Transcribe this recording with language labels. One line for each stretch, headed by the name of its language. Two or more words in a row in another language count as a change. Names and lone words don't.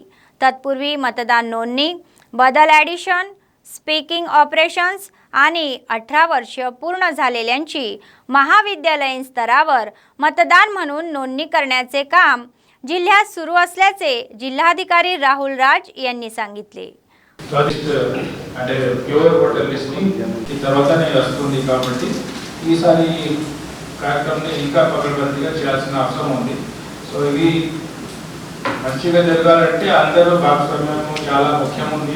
Marathi: तत्पूर्वी मतदार नोंदणी, बदल ॲडिशन,
English: speaking operations
Marathi: आणि 18 वर्ष पूर्ण झालेल्यांची महाविद्यालयीन स्तरावर मतदार म्हणून नोंदणी करण्याचे काम जिल्ह्यात सुरू असल्याचे जिल्हाधिकारी राहुल राज यांनी सांगितले.
Telugu: అంటే
English: pure voter listing
Telugu: ఈ తర్వాతనే వస్తుంది కాబట్టి ఈసారి కార్యక్రమాన్ని ఇంకా పకడ్బందీగా చేయాల్సిన అవసరం ఉంది. సో ఇది మంచిగా జరగాలంటే అందరూ భాగస్వామ్యం చాలా ముఖ్యం ఉంది.